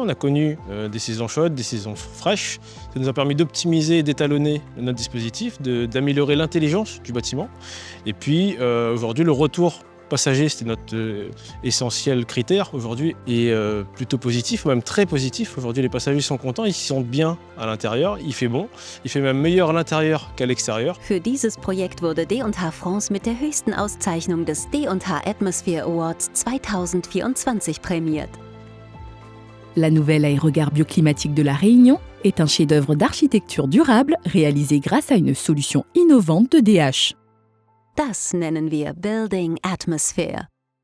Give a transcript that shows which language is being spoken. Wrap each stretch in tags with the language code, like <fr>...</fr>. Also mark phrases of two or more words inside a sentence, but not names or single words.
<fr>On a connu des saisons chaudes, des saisons fraîches. Ça nous a permis d'optimiser et d'étalonner notre dispositif, d'améliorer l'intelligence du bâtiment. Et puis aujourd'hui, le retour passager, c'était notre essentiel critère aujourd'hui, est plutôt positif, ou même très positif. Aujourd'hui, les passagers sont contents, ils se sentent bien à l'intérieur, il fait bon. Il fait même meilleur à l'intérieur qu'à l'extérieur.</fr> <de>Für dieses Projekt wurde D&H France mit der höchsten Auszeichnung des D&H Atmosphere Awards 2024 prämiert.</de> <fr>La nouvelle aérogare bioclimatique de La Réunion est un chef-d'œuvre d'architecture durable réalisé grâce à une solution innovante de DH.</fr> <de>Das nennen wir Building Atmosphere.</de>